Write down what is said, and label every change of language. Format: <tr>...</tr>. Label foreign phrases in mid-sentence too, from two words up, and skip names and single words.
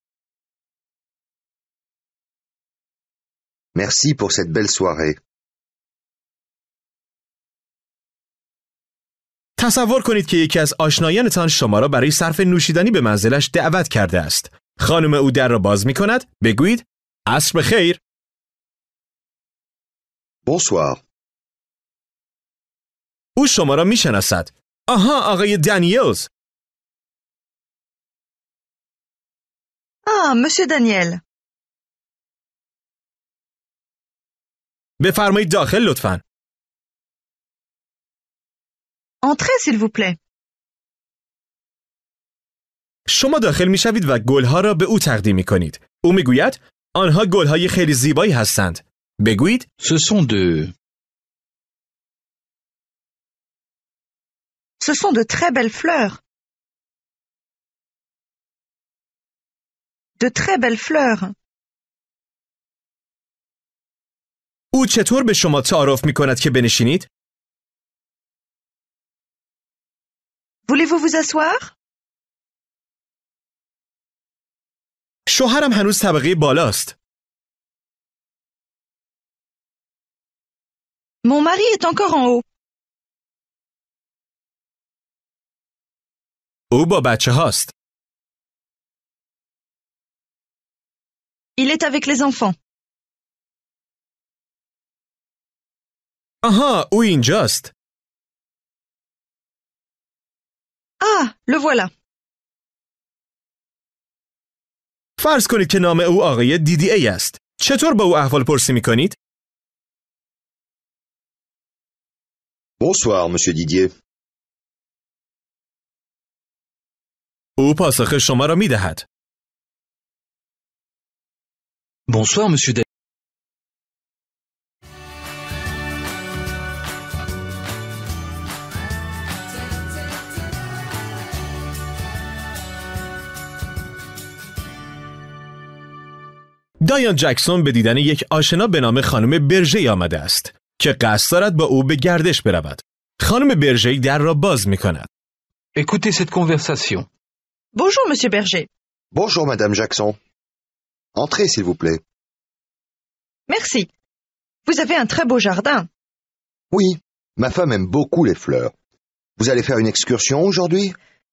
<fr>Merci pour cette belle soirée.</fr> <fa>تصور کنید که یکی از آشنایانتان شما را برای صرف نوشیدنی به منزلش دعوت کرده است. خانم او در را باز می کند. بگویید عصر بخیر.</fa> <fr>Bonsoir.</fr> <fa>او شما را می شناسد. آها، آقای دانیلز.</fa> <fr>Ah, Monsieur Daniel.</fr> <fa>بفرمایید داخل لطفاً.</fa> <fr>Entrez, s'il vous plaît.</fr> <fa>شما داخل می شوید و گلها را به او تقدیم می کنید. او می گوید آنها گلهای خیلی زیبایی هستند. بگویید</fa> <fr>Ce sont de... Ce sont de très belles fleurs. De très belles fleurs.</fr> <fa>او چطور به شما تعارف می کند که بنشینید؟</fa> <fr>Voulez-vous vous asseoir?</fr> <fa>شوهرم هنوز طبقه بالاست.</fa> <fr>Mon mari est encore en haut.</fr> <fa>او با بچه هاست.</fa> <fr>Il est avec les enfants.</fr> <fa>آها، او اینجاست.</fa> <fr>Ah, le voilà.</fr> <fa>فرض کنید که نام او آقای دیدی ای است. چطور با او احوال پرسی می کنید؟</fa> <fr>Bonsoir, monsieur Didier.</fr> <fa>او پاسخ شما را می دهد.</fa> <fr>Bonsoir, monsieur Daniel.</fr> <fa>دایان جکسون به دیدن یک آشنا به نام خانم برژه آمده است که قصد دارد با او به گردش برود. خانم برژه در را باز می کند.</fa> <fr>Écoutez cette conversation. Bonjour, Monsieur Berger. Bonjour, madame Jackson. Entrez, s'il vous plaît. Merci. Vous avez un très beau jardin. Oui, ma femme aime beaucoup les fleurs. Vous allez faire une excursion aujourd'hui?</fr>